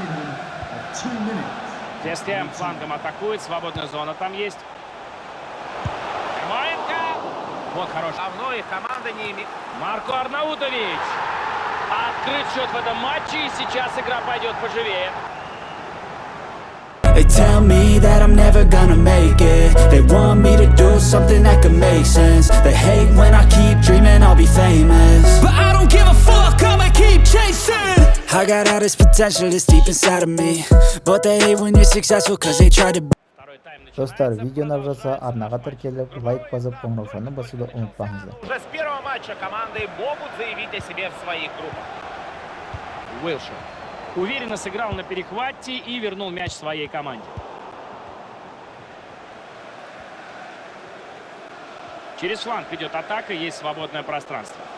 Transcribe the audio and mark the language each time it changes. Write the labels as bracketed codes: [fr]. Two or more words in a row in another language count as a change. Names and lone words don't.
[ru] Вест Хэм флангом атакует. Свободная зона там есть. Маленко. Вот хороший. Давно их команда не имеет. Марко Арнаутович. Открыт счет в этом матче. И сейчас игра пойдет поживее. [en] They tell me that I'm never gonna make it. They want me to do something that could make sense. They hate when I keep dreaming I'll be famous, but I don't give a fuck, I'ma keep chasing. I got all this potential that's deep inside of me, but they hate when you're successful cause they try to. [ru] Второй тайм [kk] Достар, [ru] начинается. [kk] видеоны жазса арнаға тіркеліп, лайк басып, қоңыраушаны басуды ұмытпаңыздар. [ru] Уже с первого матча команды могут заявить о себе в своих группах. Уилшер уверенно сыграл на перехвате и вернул мяч своей команде. Через фланг идет атака, есть свободное пространство.